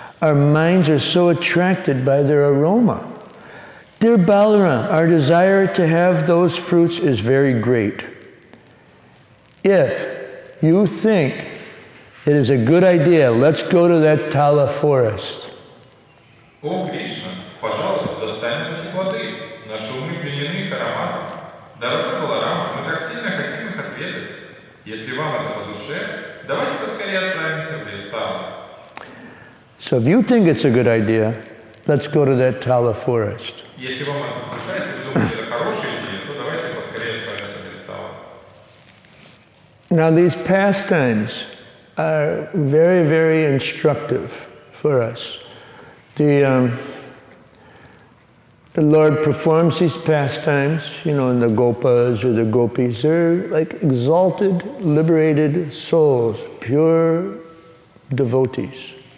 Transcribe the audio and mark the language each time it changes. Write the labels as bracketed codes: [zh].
[en] Our minds are so attracted by their aroma. Dear Balaram, our desire to have those fruits is very great. If you think it is a good idea, let's go to that Tala forest. [ru] О, Кришна, пожалуйста, достань эти плоды. Наши умы пленены их ароматом. Дорогой Баларам, мы так сильно хотим их отведать. Если вам это по душе, давайте поскорее отправимся в лес Тала. [en] So if you think it's a good idea, let's go to that Tala forest. [ru] Если вам это по душе, если вы думаете, это хорошая идея, то давайте поскорее отправимся в лес Тала. [en] Now these pastimes are very, very instructive for us. The Lord performs these pastimes, and the gopas or the gopis, they're like exalted, liberated souls, pure devotees.